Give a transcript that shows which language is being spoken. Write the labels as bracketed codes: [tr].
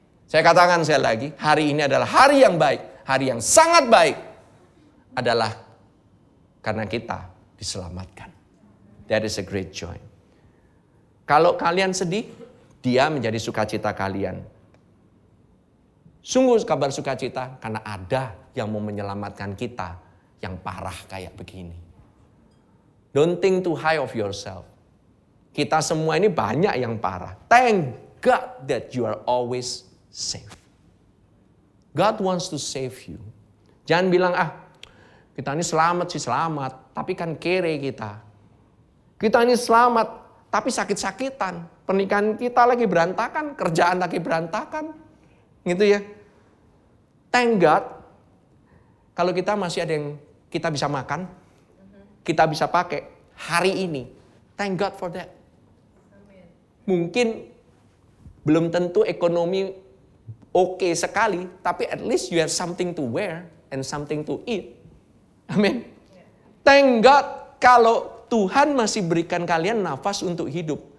[id] Saya katakan sekali lagi, hari ini adalah hari yang baik, hari yang sangat baik adalah karena kita diselamatkan. [en] That is a great joy. [id] Kalau kalian sedih, dia menjadi sukacita kalian. Sungguh kabar sukacita karena ada yang mau menyelamatkan kita yang parah kayak begini. [en] Don't think too high of yourself. [id] Kita semua ini banyak yang parah. [en] Thank God that you are always safe. God wants to save you. [id] Jangan bilang, kita ini selamat sih selamat, tapi kan kere kita. Kita ini selamat, tapi sakit-sakitan. Pernikahan kita lagi berantakan, kerjaan lagi berantakan. Gitu ya. [en] Thank God, [id] kalau kita masih ada yang kita bisa makan, kita bisa pakai hari ini. [en] Thank God for that. [id] Mungkin belum tentu ekonomi oke sekali, tapi [en] at least you have something to wear and something to eat. [id] Amin. [en] Thank God [id] kalau Tuhan masih berikan kalian nafas untuk hidup.